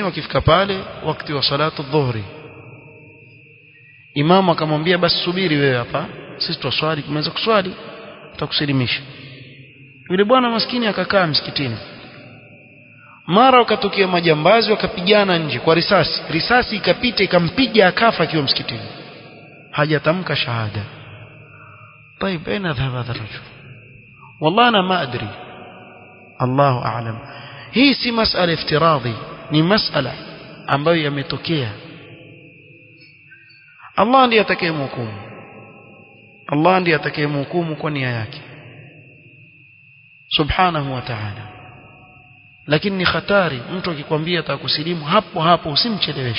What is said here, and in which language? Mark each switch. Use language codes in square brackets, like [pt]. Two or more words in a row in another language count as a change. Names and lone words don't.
[sw] Wakifika pale wakati wa [ar] صلاة الظهر, [sw] imamu akamwambia basi subiri wewe hapa, sisi twaswali, kumaliza kuswali tutakusilimisha. Yule bwana maskini akakaa msikitini. Mara wakatokea majambazi wakapigana nje kwa risasi. Risasi ikapita ikampiga akafa akiwa msikitini. Hajatamka shahada. [ar] طيب اين ذهب هذا الرجل؟ والله انا ما ادري. الله اعلم. [sw] Hii si masala iftiradhi, ni masala ambayo yametokea. Allah ndiye atakayemhukumu. Allah ndiye atakayemhukumu kwa nia yake [ar] سبحانه وتعالى. [sw] Lakini ni hatari mtu akikwambia atakusilimu hapo hapo usimcheleweshe.